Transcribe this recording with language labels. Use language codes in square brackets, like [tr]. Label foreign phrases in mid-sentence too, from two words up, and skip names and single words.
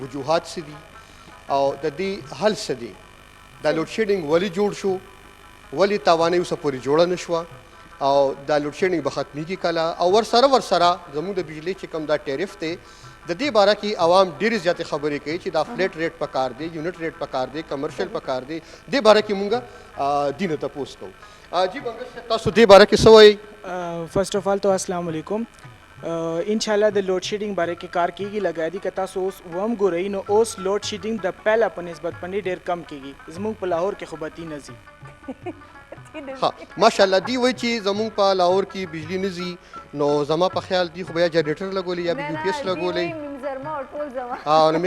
[ps] وجوهات څه دي او د دې حل څه دی دا [en] load shedding [ps] ولې جوړ شو ولې تاوانۍ اوسه پورې جوړه نه شوه او دا [en] load shedding [ps] به ختمیږي کله او ورسره زموږ د بجلی چې کوم دا ټیرف دی د دې باره کې عوام ډېرې زیاتې خبرې کوي چې دا [en] flat rate [ps] پکار دی [en] unit rate [ps] پکار دی کمرشل پکار دی دې باره کې موږ دې نه تپوس کوو جی بنګش صاحب تاسو دې باره کې څه وایي [en] first of all [ur] تو السلام علیکم [ps] انشاءاللہ د لوڈ شیډینګ باره کې کار کیږي لګا دي که تاسو اوس وم ګورئ نو اوس [en] load shedding [ps] د پهله په نسبت باندې ډېر کم کیږي زموږ په لاهور کې خو بتی نه ځي ها ماشاءالله دی وای چې زمونږ په لاهور کې بجلی نه ځي نو زما په خیال دی خو بیا جنریټر لګولی یا یو پی ایس لګولی او نو